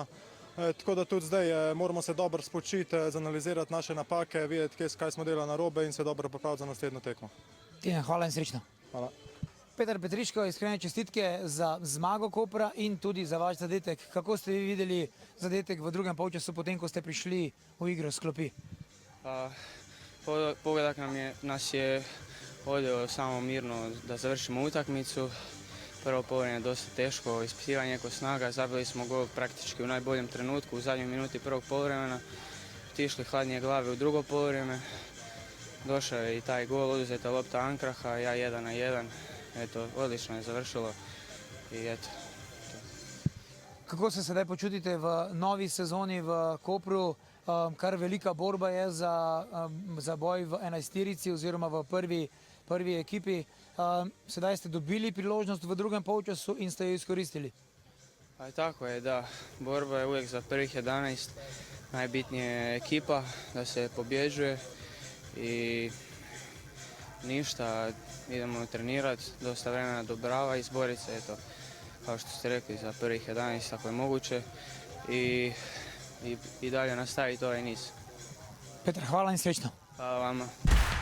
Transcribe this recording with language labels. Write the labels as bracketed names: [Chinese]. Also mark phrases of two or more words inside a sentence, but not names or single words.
[Slovenian] Tako da tudi zdaj moramo se dobro spočiti, zanalizirati naše napake, videti, kaj smo delali narobe in se dobro pripraviti za naslednjo tekmo. Tilen, hvala in srečno. Hvala. Petar Petriško, iskrene čestitke za zmago Kopra in tudi za vaš zadetek. Kako ste vi videli zadetek v drugem polčasu, potem ko ste prišli v igro s klopi? [Serbian] Pogodak nas je vodio samo mirno da završimo utakmicu Prvo poluvreme dosta teško, ispitivanje neko snaga, zabili smo gol praktički u najboljem trenutku, u zadnjoj minuti prvog poluvremena. Otišli hladnije glave u drugo poluvreme. Došao je i taj gol, oduzeta lopta Ankraha, ja 1-1. Eto, odlično je završilo i eto. [Slovenian] Kako se sedaj počutite v novi sezoni v Kopru? Kar velika borba je za boj v enajsterici oziroma v prvi ekipi. Sedaj ste dobili priložnost v drugem polčasu in ste jo izkoristili. [Serbian] Pa tako je, da. Borba je uvijek za prvih 11. Najbitnije je ekipa, da se pobjeđuje i ništa, idemo trenirati, dosta vremena do Brava, izboriti se, eto, kao što ste rekli, za prvih 11 ako je moguće i dalje nastaviti ovaj niz. [Slovenian] Petar, hvala in srečno. [Serbian] Hvala vama.